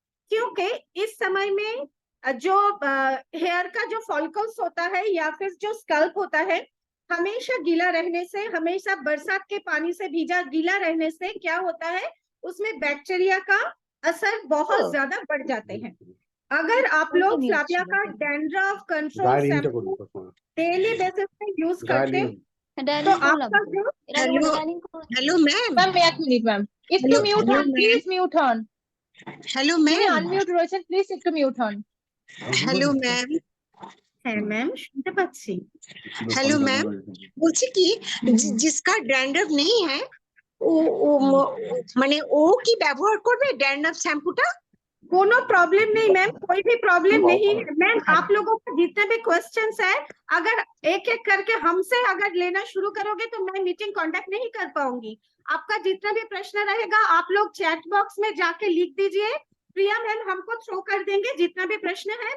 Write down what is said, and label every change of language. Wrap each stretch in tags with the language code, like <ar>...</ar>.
<hi>क्योंकि इस समय में जो हेयर का जो फॉलिकल्स होता है या फिर जो स्कैल्प होता है, हमेशा गीला रहने से, हमेशा बरसात के पानी से भीजा गीला रहने से क्या होता है, उसमें बैक्टीरिया का असर बहुत ज्यादा बढ़ जाते हैं। अगर आप लोग फ्लैबिया का dandruff control shampoo daily basis पे यूज करते हो तो आपका जो हेलो मैम, एक मिनट मैम, इसको mute on please, mute on. Hello ma'am,</hi> <bn>unmute রয়েছেন প্লিজ, একটু মিউট হন। হ্যালো ম্যাম, হ্যাঁ ম্যাম শুনতে পাচ্ছি।</bn> <hi>हेलो मैम,</hi> <bn>বলছি কি</bn> <hi>जिसका डैंड्रफ नहीं है</hi> <bn>মানে ও কি ব্যবহার করবে ড্যান্ড্রফ শ্যাম্পুটা?</bn> <hi>कोनो प्रॉब्लम नहीं मैम, कोई भी प्रॉब्लम नहीं है मैम। आप लोगों को जितने भी क्वेश्चंस है अगर एक एक करके हमसे अगर लेना शुरू करोगे तो मैं मीटिंग कांटेक्ट नहीं कर पाऊंगी। आपका जितना भी प्रश्न रहेगा आप लोग चैट बॉक्स में जाके लिख दीजिए, प्रिया मैम हमको थ्रो कर देंगे जितना भी प्रश्न है।</hi>